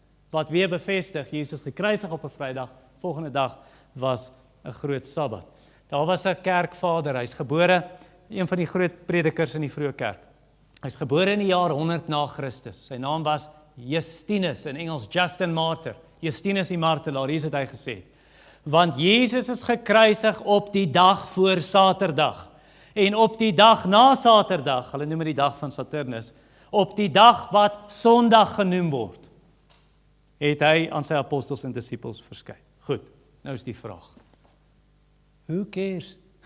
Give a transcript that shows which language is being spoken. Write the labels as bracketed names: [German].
[Afrikaans] Wat weer bevestig, Jesus gekruisig op 'n Vrydag, volgende dag was 'n groot Sabbat. Daar was 'n kerkvader, hy's gebore, een van die groot predikers in die vroeë kerk. Hy's gebore in die jaar 100 na Christus. Sy naam was Justinus, in Engels Justin Martyr. Justinus die martelaar, hier het hy gesê. Want Jesus is gekruisig op die dag voor Saterdag. En op die dag na Saterdag, hulle noem dit die dag van Saturnus, op die dag wat Sondag genoem word, het hy aan sy apostels en disippels verskyn. Goed, nou is die vraag. [English] Who cares?